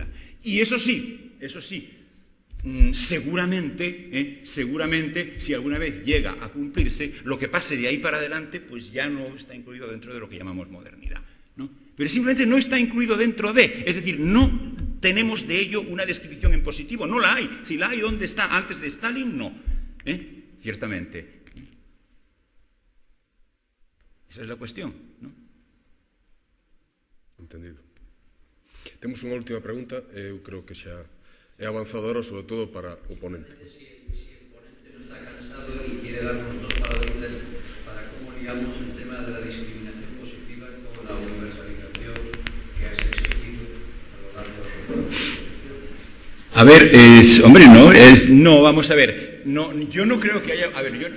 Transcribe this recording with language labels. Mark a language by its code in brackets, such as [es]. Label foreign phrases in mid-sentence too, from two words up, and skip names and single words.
[es] Y eso sí, seguramente, si alguna vez llega a cumplirse, lo que pase de ahí para adelante, pues ya no está incluido dentro de lo que llamamos modernidad, ¿no? Pero simplemente no está incluido dentro de, es decir, no tenemos de ello una descripción en positivo, no la hay. Si la hay, ¿dónde está? Antes de Stalin, no. Ciertamente. Esa es la cuestión, ¿no? [gl] Entendido. Temos unha última pregunta, eu creo que xa é avanzadora, sobre todo para o ponente. [es] Si el ponente no está cansado y quiere darnos dos palabritas para cómo ligamos el tema de la discriminación positiva con la universalización que has exigido a lo largo de la exposición. A ver, no, vamos a ver, no, yo no creo que haya, a ver, yo...